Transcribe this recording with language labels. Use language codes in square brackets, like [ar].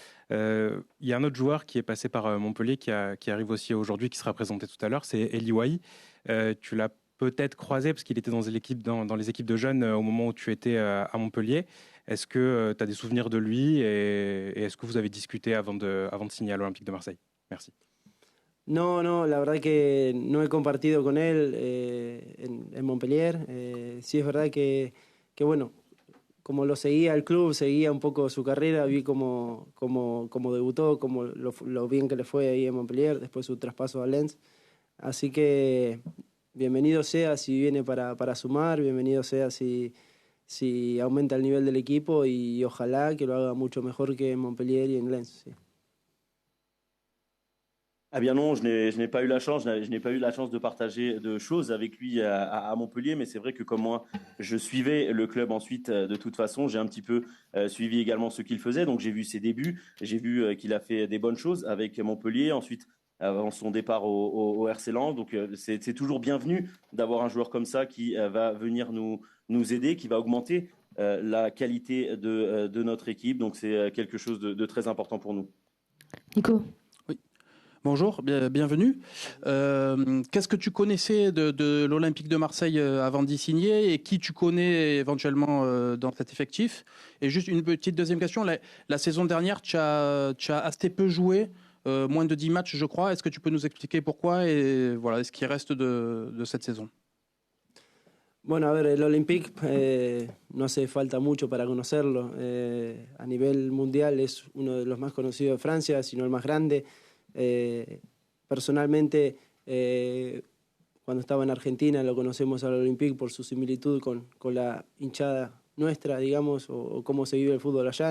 [fr] Il y a un autre joueur qui est passé par Montpellier, qui arrive aussi aujourd'hui, qui sera présenté tout à l'heure, c'est Eli Wahi. Tu l'as peut-être croisé parce qu'il était dans les équipes de jeunes au moment où tu étais à Montpellier. Est-ce que tu as des souvenirs de lui et est-ce que vous avez discuté avant de signer à l'Olympique de Marseille? Merci. [es] No, la verdad que no he compartido con él en Montpellier. Sí es verdad que bueno, como lo seguía el club, seguía un poco su carrera, vi cómo debutó, como lo bien que le fue ahí en Montpellier, después su traspaso a Lens. Así que bienvenido sea si viene para sumar, bienvenido sea si aumenta el nivel del equipo, y ojalá que lo haga mucho mejor que en Montpellier y en Lens. Sí. [fr] Ah bien non, je n'ai pas eu la chance, je n'ai pas eu la chance de partager de choses avec lui à Montpellier, mais c'est vrai que comme moi, je suivais le club ensuite de toute façon, j'ai un petit peu suivi également ce qu'il faisait, donc j'ai vu ses débuts, j'ai vu qu'il a fait des bonnes choses avec Montpellier, ensuite avant son départ au RC Lens, donc c'est toujours bienvenu d'avoir un joueur comme ça qui va venir nous aider, qui va augmenter la qualité de notre équipe, donc c'est quelque chose de très important pour nous. Nico. Bonjour, bienvenue. Qu'est-ce que tu connaissais de l'Olympique de Marseille avant d'y signer, et qui tu connais éventuellement dans cet effectif? Et juste une petite deuxième question. La saison dernière, tu as assez peu joué, moins de 10 matchs je crois. Est-ce que tu peux nous expliquer pourquoi et voilà ce qui reste de cette saison? [es] Bueno, a ver, el Olympique no hace falta mucho para conocerlo. A nivel mundial es uno de los más conocidos de Francia, si no el más grande. Personalmente, cuando estaba en Argentina lo conocemos al Olympique por su similitud con la hinchada nuestra, digamos, o cómo se vive el fútbol allá.